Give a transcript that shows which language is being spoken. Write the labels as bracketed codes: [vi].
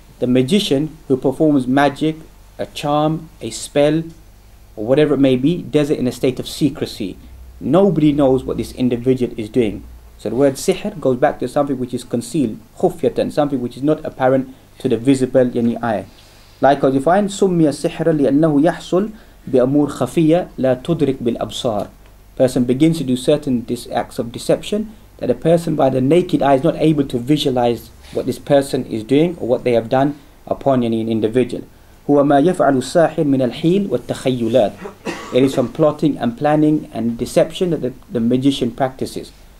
[en] The magician who performs magic, a charm, a spell, or whatever it may be, does it in a state of secrecy. Nobody knows what this individual is doing. So the word sihr goes back to something which is concealed, khufyatan, something which is not apparent to the visible eye. Likewise you find [ar] سُمِّيَ السِّحْرَ لِأَنَّهُ يَحْصُلْ بِأَمُورٍ خَفِيَّةٍ لَا تُدْرِكْ بِالْأَبْصَارِ. [en] Person begins to do certain acts of deception that a person by the naked eye is not able to visualize what this person is doing or what they have done upon an individual. [ar] هُوَ مَا يَفْعَلُ السَّاحِرُ مِنَ الْحِيلِ وَالتَّخَيُّلَاتِ. [en] It is from plotting and planning and deception that the magician practices.